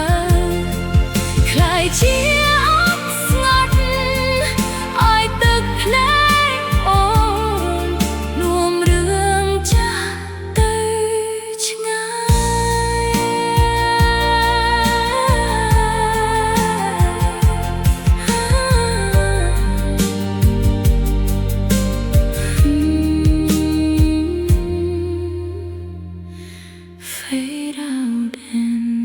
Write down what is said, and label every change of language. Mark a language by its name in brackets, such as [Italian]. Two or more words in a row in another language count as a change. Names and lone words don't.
[Khmer] ខ្លាយជាអត់ស្ងាត់ឲ្យទឹកភ្នែកអូននាំរឿងចាស់ទៅឆ្ងាយ [English] Fade out and